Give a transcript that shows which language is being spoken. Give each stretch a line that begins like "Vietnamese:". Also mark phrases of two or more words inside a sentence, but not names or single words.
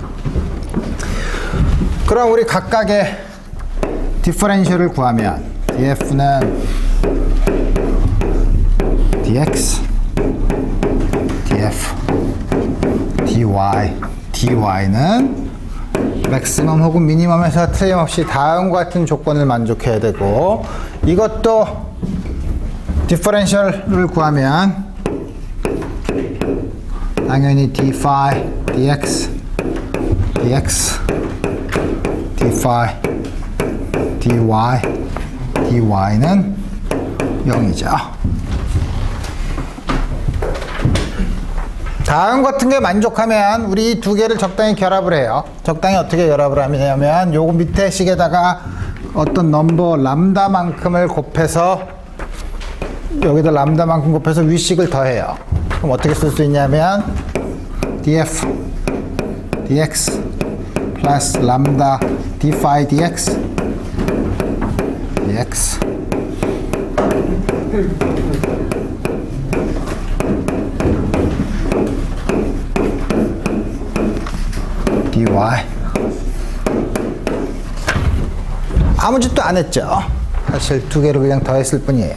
Korean: 그럼 우리 각각의 디퍼런셜을 구하면 df는 dx, df, dy, dy는 맥시멈 혹은 미니멈에서 틀림없이 다음과 같은 조건을 만족해야 되고 이것도 디퍼런셜을 구하면 당연히 d phi dx, dx, d phi dy, dy는 0이죠. 다음 같은 게 만족하면 우리 이 두 개를 적당히 결합을 해요. 적당히 어떻게 결합을 하냐면 요거 밑에 식에다가 어떤 넘버 람다만큼을 곱해서 여기다 람다만큼 곱해서 위식을 더해요. 그럼 어떻게 쓸 수 있냐면 df dx 플러스 람다 d phi dx dx dy 아무 짓도 안 했죠. 사실 두 개를 그냥 더했을 뿐이에요.